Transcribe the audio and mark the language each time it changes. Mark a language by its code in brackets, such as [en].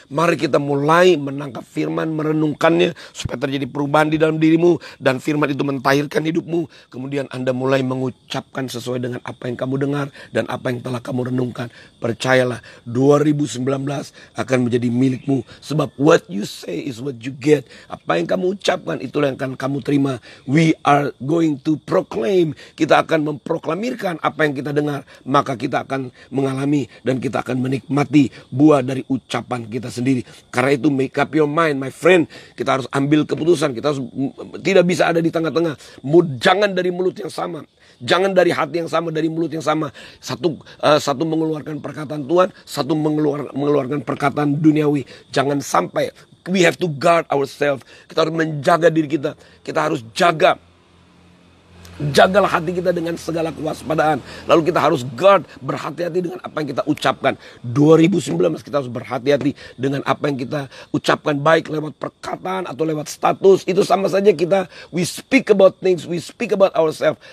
[id] Mari kita mulai menangkap firman, merenungkannya, supaya terjadi perubahan di dalam dirimu, dan firman itu mentahirkan hidupmu. Kemudian Anda mulai mengucapkan sesuai dengan apa yang kamu dengar dan apa yang telah kamu renungkan. Percayalah, 2019 akan menjadi milikmu. Sebab [en] what you say is what you get. [id] Apa yang kamu ucapkan, itulah yang akan kamu terima. [en] We are going to proclaim. [id] Kita akan memproklamirkan apa yang kita dengar. Maka kita akan mengalami dan kita akan menikmati buah dari ucapan kita sendiri. Karena itu [en] make up your mind, my friend. [id] Kita harus ambil keputusan. Kita harus tidak bisa ada di tengah-tengah. Jangan dari mulut yang sama, jangan dari hati yang sama, dari mulut yang sama. Satu mengeluarkan perkataan Tuhan, satu mengeluarkan perkataan duniawi. Jangan sampai. [en] We have to guard ourselves. [id] Kita harus menjaga diri kita. Kita harus jagalah hati kita dengan segala kewaspadaan. Lalu kita harus guard, berhati-hati dengan apa yang kita ucapkan. 2019 kita harus berhati-hati dengan apa yang kita ucapkan, baik lewat perkataan atau lewat status. Itu sama saja [en] we speak about things, we speak about ourselves.